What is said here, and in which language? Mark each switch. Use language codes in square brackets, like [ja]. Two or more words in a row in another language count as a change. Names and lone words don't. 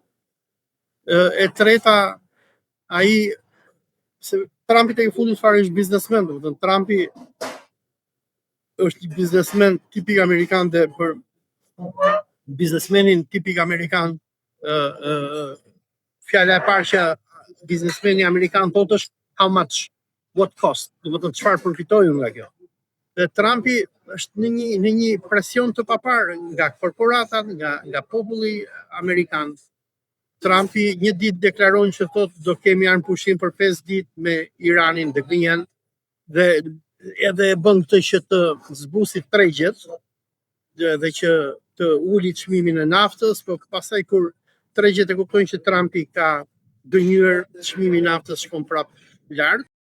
[sq] E treta, ai se Trumpi tek fundit fare është biznesmen, domethënë Trumpi është një biznesmen tipik amerikan dhe për biznesmenin tipik amerikan fjala e parë që biznesmeni amerikan thotë është [en] how much, what cost, [sq] domethënë çfarë përfitoi nga kjo. Dhe Trumpi është në një presion të paparë nga korporatat, nga populli amerikan. Trumpi një ditë deklaron që thotë do kemi armëpushim për 5 ditë me Iranin dhe gënjen, dhe edhe e bën këtë që të zbusit tregjet dhe që të uli çmimin e naftës, por pastaj kur tregjet e kuptojnë që Trumpi ka dënyer, çmimi i naftës shkon prapë lart.